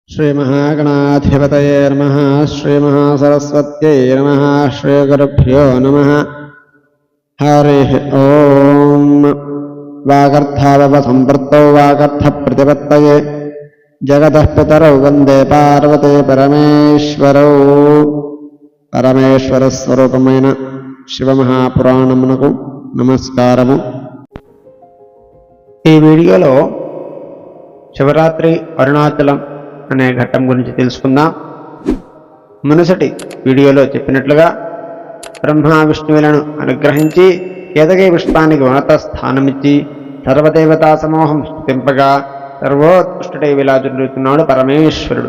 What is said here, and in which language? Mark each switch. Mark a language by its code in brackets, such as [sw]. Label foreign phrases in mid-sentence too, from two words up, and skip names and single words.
[sa] श्रीमहागणाधिपतये नमः। श्रीमहासरस्वत्यै नमः। श्रीगुरुभ्यो नमः। हरिः ओम्। वागर्थावसम्पृक्तौ वागर्थप्रतिपत्तये जगतः पितरौ वन्दे पार्वती परमेश्वरौ। [te] పరమేశ్వరస్వరూపమైన శివమహాపురాణమునకు నమస్కారము. ఈ వీడియోలో శివరాత్రి అరుణాచలం అనే ఘట్టం గురించి తెలుసుకుందాం. మునుసటి వీడియోలో చెప్పినట్లుగా బ్రహ్మ విష్ణువులను అనుగ్రహించి కేతకీ పుష్పానికి ఉన్నత స్థానమిచ్చి సర్వదేవతా సమూహం స్థుతింపగా సర్వోత్కృష్టుడై విలాజుతున్నాడు పరమేశ్వరుడు.